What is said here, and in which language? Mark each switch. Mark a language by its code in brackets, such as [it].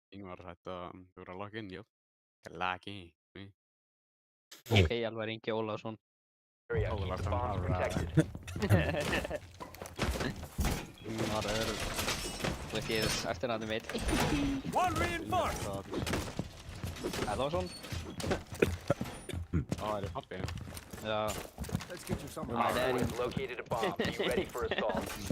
[is] Ingvar, þetta, þú voru að logga inn, já. Logga inn. Ok, Alvar Ingi Ólafsson. [en] Area, keep the bombs protected. [is] Ingvar er... Þú veist ég eftirnafnið mitt. [en] One reinforced! [is] Eðvarsson. Það er pappi, já. Já. [en] Let's get you some. Op 4 has located a bomb. Be ready for assault.